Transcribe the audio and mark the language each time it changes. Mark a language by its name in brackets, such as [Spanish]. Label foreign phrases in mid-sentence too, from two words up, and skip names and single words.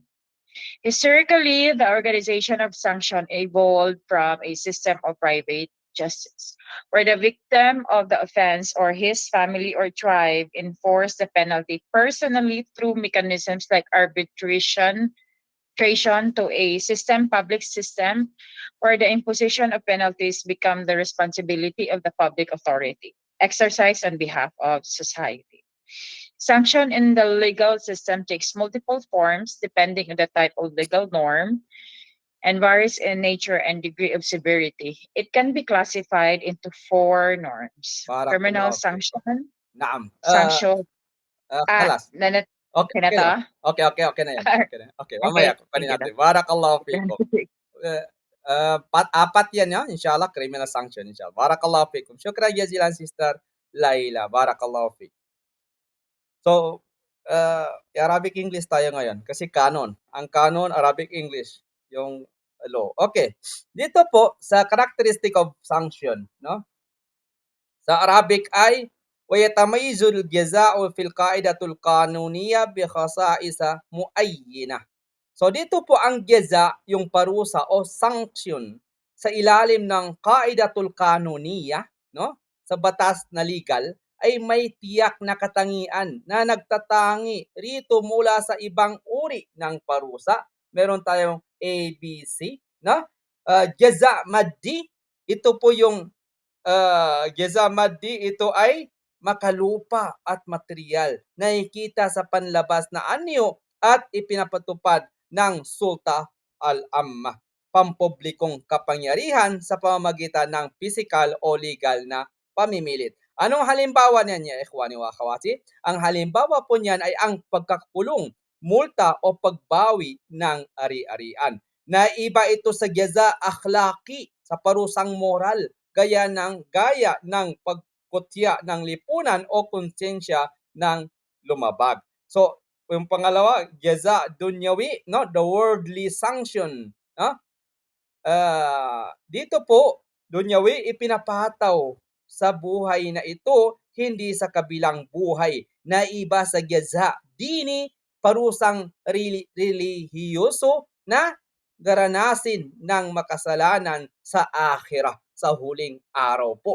[English] Historically, the organization of sanction evolved from a system of private justice, where the victim of the offense or his family or tribe enforced the penalty personally through mechanisms like arbitration to a public system, where the imposition of penalties become the responsibility of the public authority, exercised on behalf of society. Sanction in the legal system takes multiple forms depending on the type of legal norm and varies in nature and degree of severity. It can be classified into 4 norms. Criminal [Arabic] بارك الله فيكم. [English] sanction, Na'am. sanction, Kalas. nanat, [Filipino] Okay, okay na okay to? lang. Okay na yan. Okay na. Okay, Okay, mamaya kukunin [English] thank you. [Filipino] natin. [Arabic] بارك الله فيكم. [Filipino] Apat yan ya, inshallah, [English] criminal sanction, [Filipino] inshallah. [Arabic] بارك الله فيكم. شكرا جزيلا, Sister Laila. بارك الله فيكم. [Filipino] So, [English] Arabic English [Filipino] tayo ngayon kasi canon. Ang canon, [English] Arabic English, [Filipino] yung law. Okay. Dito po, sa [English] characteristic of sanction, [Filipino] no? Sa Arabic ay [Arabic] ويتميز الجزاء في القاعدة القانونية بخصائص معينة. [Filipino] So dito po ang jaza, yung parusa o sanction sa ilalim ng [Arabic] قاعدة القانونية, [Filipino] no? Sa batas na legal ay may tiyak na katangian na nagtatangi rito mula sa ibang uri ng parusa. Meron tayong ABC, no? [Arabic] جزاء مادي, [Filipino] ito po yung [Arabic] جزاء مادي, [Filipino] ito ay makalupa at material. Nakikita sa panlabas na anyo at ipinapatupad ng [Arabic] سلطة العامة, [Filipino] pampublikong kapangyarihan sa pamamagitan ng physical o legal na pamimilit. Anong halimbawa niyan, [Arabic] إخواني وأخواتي? [Filipino] Ang halimbawa po niyan ay ang pagkakulong, multa o pagbawi ng ari-arian. Naiba ito sa [Arabic] جزاء أخلاقي, [Filipino] sa parusang moral, gaya ng pagkutya ng lipunan o konsensya ng lumabag. So, yung pangalawa, [Arabic] جزاء دنيوي, no? [English] The worldly sanction, no? [Filipino] Dito po, dunyawi, ipinapataw sa buhay na ito, hindi sa kabilang buhay. Naiba sa [Arabic] جزاء ديني, [Filipino] parusang relihiyoso na garanasin ng makasalanan sa akhirah, sa huling araw po.